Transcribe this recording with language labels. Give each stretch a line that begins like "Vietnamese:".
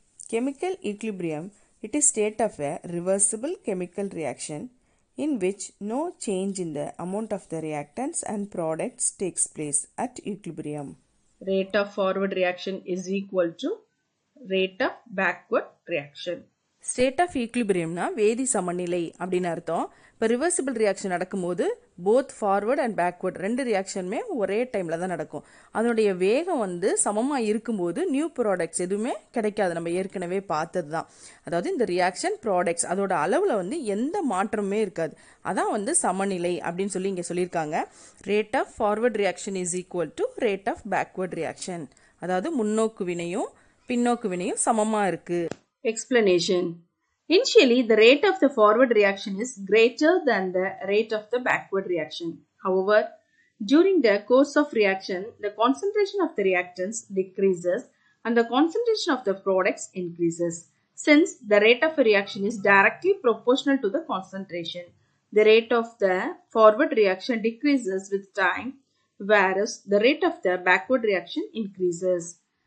English: Chemical equilibrium, it is state of a reversible chemical reaction in which no change in the amount of the reactants and products takes place at equilibrium. Rate of forward reaction is equal to rate of backward reaction.
Tamil: State of ஈக்லிபிரியம்னா வேதி சமநிலை அப்படின்னு அர்த்தம். இப்போ reversible reaction நடக்கும்போது both forward and backward ரெண்டு ரியாக்ஷனுமே ஒரே டைமில் தான் நடக்கும். அதனுடைய வேகம் சமமாக இருக்கும்போது நியூ ப்ராடக்ட்ஸ் எதுவுமே கிடைக்காது. நம்ம ஏற்கனவே பார்த்தது தான். அதாவது இந்த ரியாக்ஷன் ப்ராடக்ட்ஸ் அதோட அளவில் எந்த மாற்றமுமே இருக்காது. அதான் சமநிலை அப்படின்னு சொல்லி இங்கே சொல்லியிருக்காங்க.
English: Rate of forward reaction is equal to rate of backward reaction.
Tamil: அதாவது முன்னோக்கு வினையும் பின்னோக்கு வினையும் சமமாக இருக்குது.
English: Explanation. Initially, the rate of the forward reaction is greater than the rate of the backward reaction. However, during the course of reaction, the concentration of the reactants decreases and the concentration of the products increases. Since the rate of a reaction is directly proportional to the concentration, the rate of the forward reaction decreases with time, whereas the rate of the backward reaction increases.